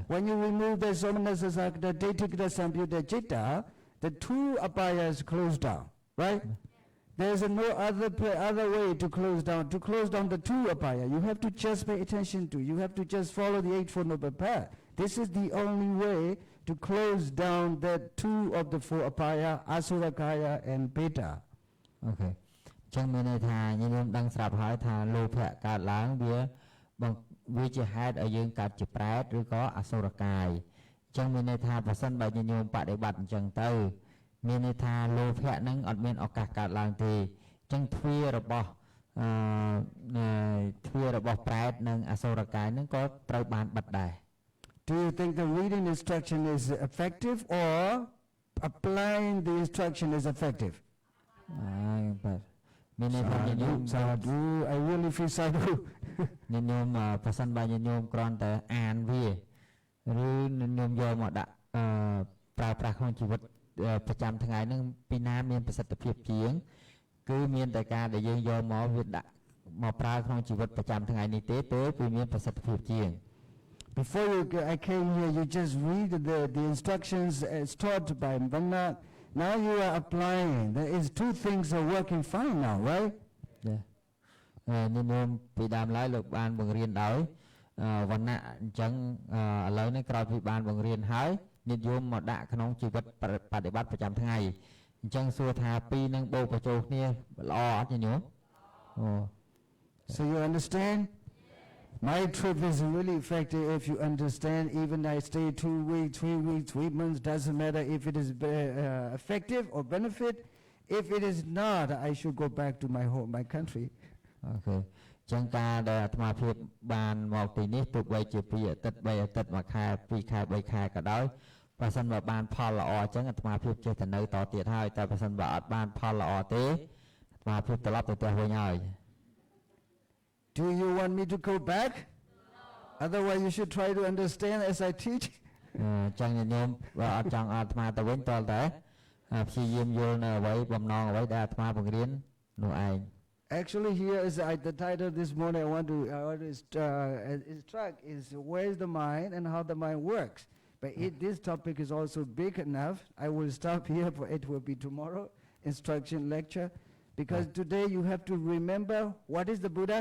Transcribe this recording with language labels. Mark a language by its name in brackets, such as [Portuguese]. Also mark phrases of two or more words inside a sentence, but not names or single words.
[English] When you remove the somanasa, the daichikata, [Pali] samyutta citta, [English] the 2 apayas close down, right? There's no other way to close down. To close down the 2 apaya, you have to just pay attention to. You have to just follow the 8 noble path. This is the only way to close down the 2 of the 4 apaya, Asurakaya and Beta. Okay. [Khmer] ចឹងមានន័យថាញោមដឹងស្រាប់ហើយថាលោភៈកើតឡើងវាជាហេតុឲ្យយើងកើតជាប្រែតឬក៏អសុរកាយចឹងមានន័យថាបើសិនបើញោមបដិបត្តិអញ្ចឹងទៅមានន័យថាលោភៈហ្នឹងអត់មានឱកាសកើតឡើងទេចឹងទ្វាររបស់ប្រែតនិងអសុរកាយហ្នឹងក៏ត្រូវបានបិទដែរ [English] Do you think the reading instruction is effective or applying the instruction is effective? But sadhu, I really feel sadhu. [Khmer] ញោមប្រសិនបើញោមគ្រាន់តែអានវាឬញោមយកមកដាក់ប្រើប្រាស់ក្នុងជីវិតប្រចាំថ្ងៃហ្នឹងពីណាមានប្រសិទ្ធភាពជាងគឺមានតែការដែលយើងយកមកវាដាក់មកប្រើក្នុងជីវិតប្រចាំថ្ងៃនេះទេគឺមានប្រសិទ្ធភាពជាង [English] Before I came here, you just read the instructions as taught by Vannak. Now you are applying. There is 2 things are working fine now, right? Yeah. [Khmer] ញោមពីដើមឡើយលោកបានបង្រៀនដោយវណ្ណៈអញ្ចឹងឥឡូវនេះក្រោយពីបានបង្រៀនហើយញាតិញោមមកដាក់ក្នុងជីវិតបប្រតិបត្តិប្រចាំថ្ងៃអញ្ចឹងសួរថា2នឹងបូកបញ្ចូលគ្នាល្អអត់ញាតិញោម [English] So you understand? My trip is really effective if you understand. Even I stay 2 weeks, 3 weeks, 3 months, doesn't matter if it is effective or benefit. If it is not, I should go back to my home, my country. Okay. [Khmer] ចឹងការដែលអាត្មាភាពបានមកទីនេះទោះបីជា2អាទិត្យ3អាទិត្យ1ខែ2ខែ3ខែក៏ដោយបើសិនបើបានផលល្អអញ្ចឹងអាត្មាភាពចេះតែនៅតទៀតហើយតែបើសិនបើអត់បានផលល្អទេអាត្មាភាពត្រឡប់ទៅផ្ទះវិញហើយ [English] Do you want me to go back? No. Otherwise you should try to understand as I teach. [Khmer] ចឹងញោមបើអត់ចង់អាត្មាទៅវិញតើព្យាយាមយល់នៅអ្វីបំណងអ្វីដែលអាត្មាបង្រៀននោះឯង [English] Actually, here is the title this morning. I want to instruct is where is the mind and how the mind works. But this topic is also big enough. I will stop here, for it will be tomorrow instruction lecture, because today you have to remember what is the Buddha,